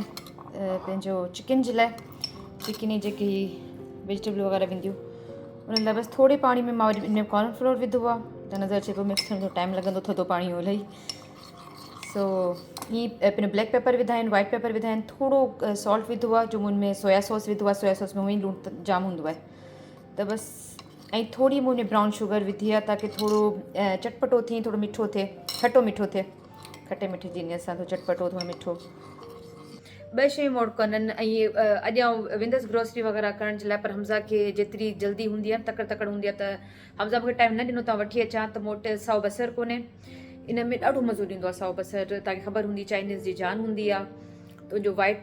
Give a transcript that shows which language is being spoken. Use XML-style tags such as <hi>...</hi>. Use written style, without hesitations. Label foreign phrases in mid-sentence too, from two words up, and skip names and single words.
<sd>पंहिंजो चिकन जे लाइ चिकन जी जेकी वेजिटेबल वग़ैरह वेंदियूं उन लाइ बसि थोरे पाणी में मां वरी हिन में कॉर्नफ्लोर विधो आहे त नज़र अचे पियो मिक्स थियण जो टाइम लॻंदो थधो पाणी हो इलाही सो हीअ पंहिंजो</sd> <en>black pepper</en> <sd>विधा आहिनि</sd> <en>white pepper</en> <sd>विधा आहिनि थोरो सॉल्ट विधो आहे जो हुन में</sd> <en>soya sauce</en> <sd>विधो आहे</sd> <en>soya sauce</en> <sd>में उहो ई लूणु जाम हूंदो आहे त बसि ऐं थोरी मूं हुन</sd> <en>brown sugar</en> <sd>विधी आहे ताकी थोरो चटपटो थिए थोरो मिठो थिए खटो मिठो थिए खटे मिठे जी असां थोरो चटपटो थोरो मिठो ॿ शयूं मोड कनि ऐं अॼु वेंदसि ग्रोसरी वग़ैरह करण जे लाइ पर हमज़ा खे जेतिरी जल्दी हूंदी आहे तकड़ हूंदी आहे त हमज़ा मूंखे टाइम न ॾिनो तव्हां वठी अचां त मूं वटि साओ बसरु कोन्हे इन में ॾाढो मज़ो ॾींदो आहे साओ बसरु तव्हांखे ख़बर हूंदी चाइनीज़ जी जान हूंदी आहे त उनजो वाइट</sd>